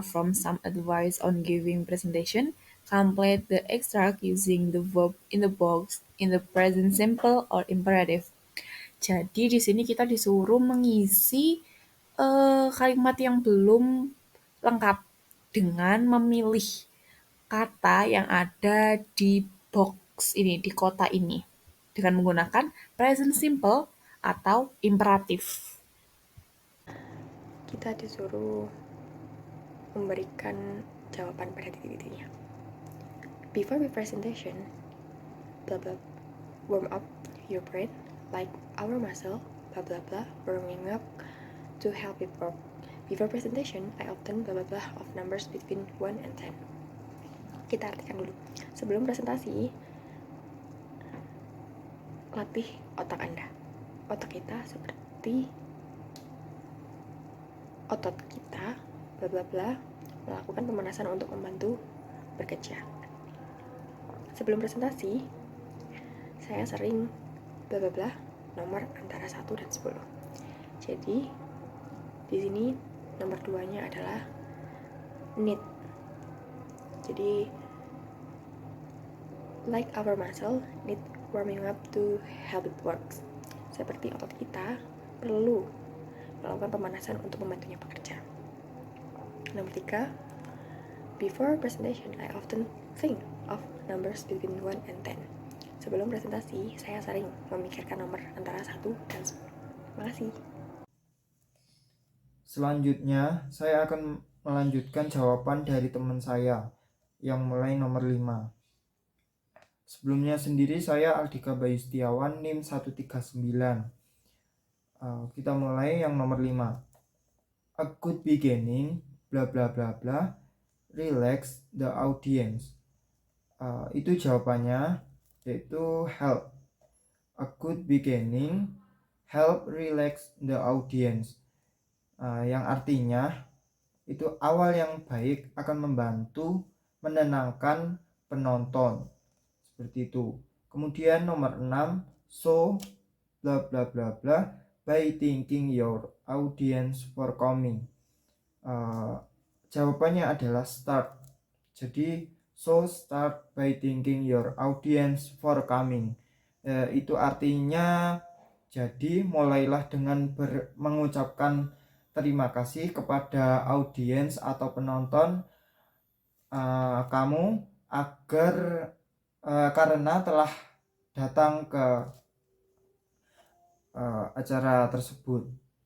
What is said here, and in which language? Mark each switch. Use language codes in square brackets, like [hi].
[en] from some advice on giving presentation. Complete the extract using the verb in the box in the present simple or imperative. [id] Jadi di sini kita disuruh mengisi kalimat yang belum lengkap dengan memilih kata yang ada di box ini, di kotak ini, dengan menggunakan present simple atau imperatif. Kita disuruh memberikan jawaban pada titik-titiknya. [en] Before the presentation, blah blah, warm up your brain like our muscle, blah blah blah, warming up to help it work. Before presentation, I often blah blah blah of numbers between 1 and 10. [id] Kita artikan dulu. Sebelum presentasi, latih otak Anda. Otak kita seperti otot kita, bla bla bla, melakukan pemanasan untuk membantu bekerja. Sebelum presentasi, saya sering bla bla bla nomor antara 1 dan 10. Jadi, di sini nomor 2-nya adalah need. [en] Jadi, like our muscle, need warming up to help it works. [id] Seperti otot kita perlu melakukan pemanasan untuk membantunya bekerja. Nomor 3, [en] before presentation, I often think of numbers between 1 and 10. [id] Sebelum presentasi, saya sering memikirkan nomor antara 1 dan 10. Terima kasih. Selanjutnya, saya akan melanjutkan jawaban dari teman saya yang mulai nomor 5. Sebelumnya sendiri saya Aldika Bayu Setiawan, NIM 139. Kita mulai yang nomor 5. [en] A good beginning, bla bla bla bla, relax the audience. [id] Itu jawabannya, yaitu help. [en] A good beginning, help relax the audience. [id] Yang artinya, itu awal yang baik akan membantu menenangkan penonton. Seperti itu. Kemudian nomor 6, [en] so bla bla bla bla by thanking your audience for coming. [id] Jawabannya adalah start. [en] Jadi so start by thanking your audience for coming. [id] Itu artinya jadi mulailah dengan mengucapkan terima kasih kepada audiens atau penonton kamu agar karena telah datang ke acara tersebut.